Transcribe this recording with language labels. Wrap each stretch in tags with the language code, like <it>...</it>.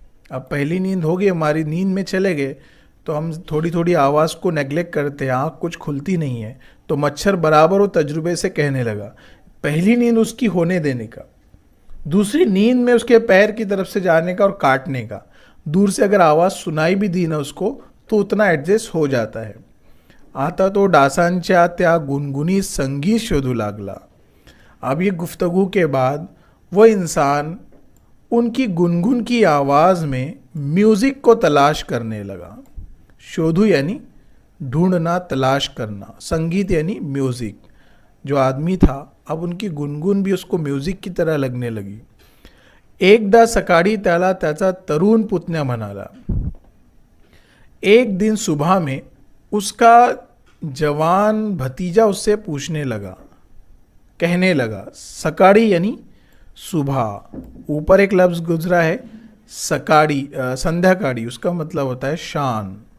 <hi>अब पहली नींद हो गई, हमारी नींद में चले गए, तो हम थोड़ी थोड़ी आवाज़ को नेग्लेक्ट करते हैं, आँख कुछ खुलती नहीं है। तो मच्छर बराबर वो तजुर्बे से कहने लगा, पहली नींद उसकी होने देने का, दूसरी नींद में उसके पैर की तरफ से जाने का और काटने का। दूर से अगर आवाज़ सुनाई भी दी ना उसको, तो उतना एडजस्ट हो जाता है।</hi> <mr>आता तो डासांच्या त्या गुनगुनी संगीत शोधू लागला।</mr> <hi>अब ये गुफ्तगू के बाद वो इंसान उनकी गुनगुन की आवाज़ में म्यूज़िक को तलाश करने लगा। शोधू यानी ढूंढना, तलाश करना, संगीत यानी म्यूज़िक। जो आदमी था, अब उनकी गुनगुन भी उसको म्यूज़िक की तरह लगने लगी।</hi> <mr>एकदा सकाळी त्याला त्याचा तरुण पुतण्या म्हणाला।</mr> <hi>एक दिन सुबह में उसका जवान भतीजा उससे पूछने लगा, कहने लगा। सकाळी यानी सुबह, ऊपर एक लफ्ज़ गुजरा है सकाळी, संध्याकाळी, उसका मतलब होता है शान।</hi>